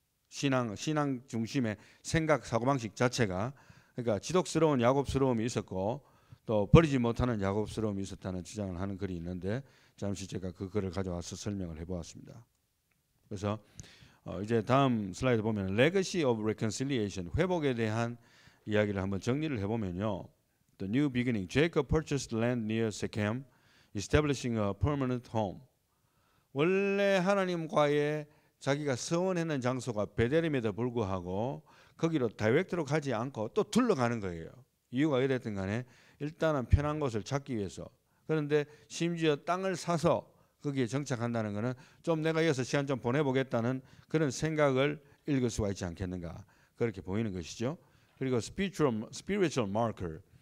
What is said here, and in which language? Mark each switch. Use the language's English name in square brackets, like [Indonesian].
[Korean] 신앙 중심의 생각 사고방식 자체가 그러니까 지독스러운 야곱스러움이 있었고 또 버리지 못하는 야곱스러움이 있었다는 주장을 하는 글이 있는데 잠시 제가 그 글을 가져와서 설명을 해보았습니다. 그래서 이제 다음 슬라이드 보면 [English] Legacy of Reconciliation [Korean] 회복에 대한 이야기를 한번 정리를 해보면요. [English] The New Beginning. Jacob purchased land near Shechem, establishing a permanent home. [Korean] 원래 하나님과의 자기가 서원했는 장소가 베델임에도 불구하고 거기로 다이렉트로 가지 않고 또 둘러가는 거예요. 이유가 이랬든 간에 일단은 편한 곳을 찾기 위해서. 그런데 심지어 땅을 사서 거기에 정착한다는 것은 좀 내가 여기서 시간 좀 보내보겠다는 그런 생각을 읽을 수가 있지 않겠는가. 그렇게 보이는 것이죠. 그리고 [English] spiritual marker.